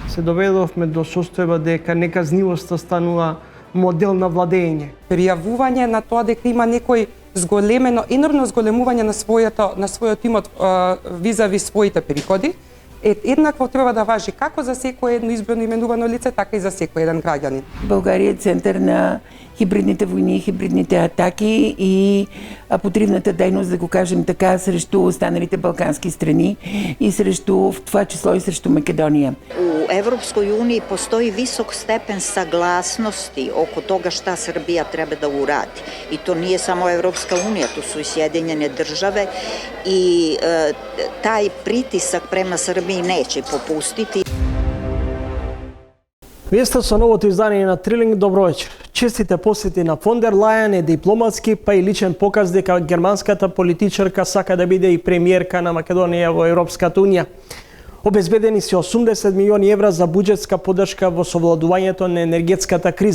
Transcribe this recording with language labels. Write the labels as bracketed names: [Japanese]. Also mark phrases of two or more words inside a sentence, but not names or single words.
[Macedonian] Се доведовме до состојба дека неказнивоста станува модел на владење. Пријавување на тоа дека има некој зголемено, енормно зголемување на својот имот визави своите приходи, еднакво треба да важи како за секое едно избрано именувано лице, така и за секој еден граѓанин. [Bulgarian] Българија е центар на хибридните войни, хибридните атаки и потребната дејност, [Macedonian] да го кажем така, [Bulgarian] срещу останалите балкански страни и срещу, в това число и срещу Македонија. [Serbian] У Европској унiji постои висок степен сагласности око тога шта Србија треба да уради. И то nije само Европска унија, то су и Сјединjene државе и тај притисак према Србији неće попустити. [Macedonian] Вие сте со новото издание на Трилинг, добро вечер. Честите посети на фон дер Лајен е дипломатски, па и личен показ дека германската политичарка сака да биде и премиерка на Македонија во Европската унија. Обезбедени се 80 милиони евра за буџетска поддршка во совладувањето на енергетската криза.